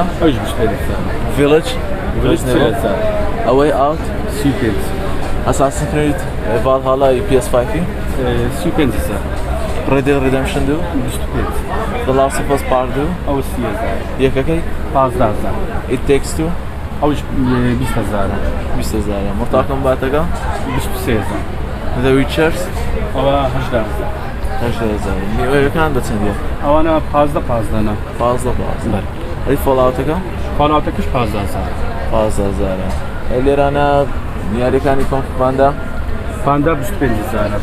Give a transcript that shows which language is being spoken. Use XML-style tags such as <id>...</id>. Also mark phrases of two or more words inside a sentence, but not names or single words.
<ckb>ئەوش 25,000 ڤیلج؟ ئەوەی ئاوت؟ 35 ئەساسن کرێت ڤالهاڵای PS5 35,000 ڕێدێ ڕێدەمشن دوو؟ 25 The Last of Us Part 2 ئەو 30,000 یەکەکەی؟ 15,000 It Takes Two ئەوش 20,000 20,000 Mortal Kombatەکە؟ 23,000 The Witchers؟ ئەوە 18,000 18,000 نیوەیەکان بە چەندە؟ ئەوانە 15 15 ئەی فۆڵاوتەکە؟ فالاتەکەش 15,000 15,000 لێرانە یاریەکانی کۆمپاندا؟ پاندا 25,000</ckb>